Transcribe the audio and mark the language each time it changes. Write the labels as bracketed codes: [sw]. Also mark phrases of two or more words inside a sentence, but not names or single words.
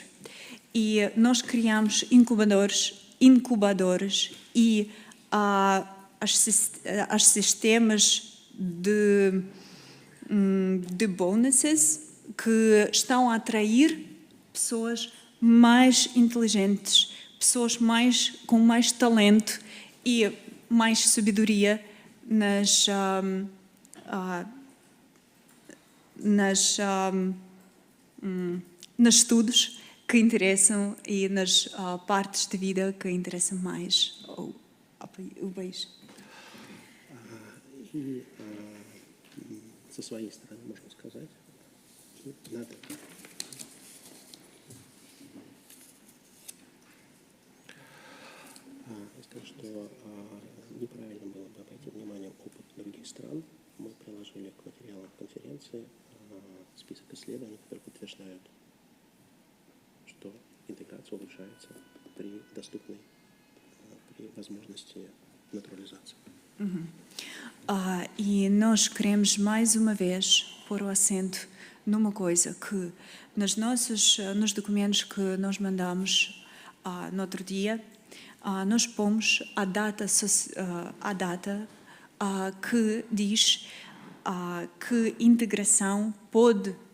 [pt] E nós criamos incubadores e as sistemas de bonuses que estão a atrair pessoas mais inteligentes, pessoas com mais talento e mais sabedoria nos estudos que interessam e nas partes de vida que interessam mais o país. [ru] И со своей стороны можно сказать, надо сказать, что неправильно было бы обойти вниманием опыт других стран. Мы приложили к материалам конференции список исследований, которые подтверждают, что интеграция улучшается при возможности naturalização. [pt] E nós queremos mais uma vez pôr o acento numa coisa que nos documentos que nós mandamos no outro dia, nós pomos a data que diz que integração pode